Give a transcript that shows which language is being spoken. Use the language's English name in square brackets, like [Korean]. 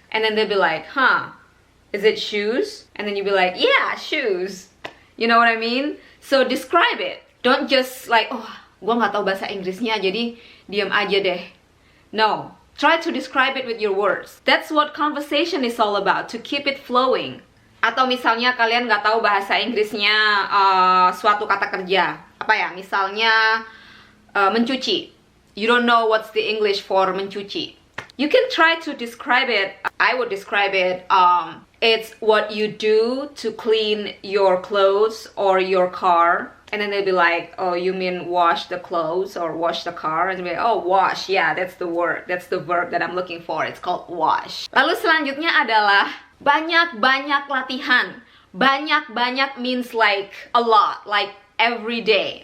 [English] And then they'll be like, is it shoes? And then you'll be like, yeah, shoes. You know what I mean? So describe it. Don't just like, [Indonesian] gua nggak tahu bahasa Inggrisnya, jadi diam aja deh. [English] No, try to describe it with your words. That's what conversation is all about, to keep it flowing. [Indonesian] Atau misalnya kalian nggak tahu bahasa Inggrisnya suatu kata kerja. Apa ya? Misalnya mencuci. [English] You don't know what's the English for mencuci. You can try to describe it. I would describe it. It's what you do to clean your clothes or your car. And then they'll be like, oh, you mean wash the clothes or wash the car? And they'll be like, oh, wash. Yeah, that's the word. That's the verb that I'm looking for. It's called wash. [Indonesian] Lalu selanjutnya adalah banyak-banyak latihan. [English] Banyak-banyak means like a lot, like every day.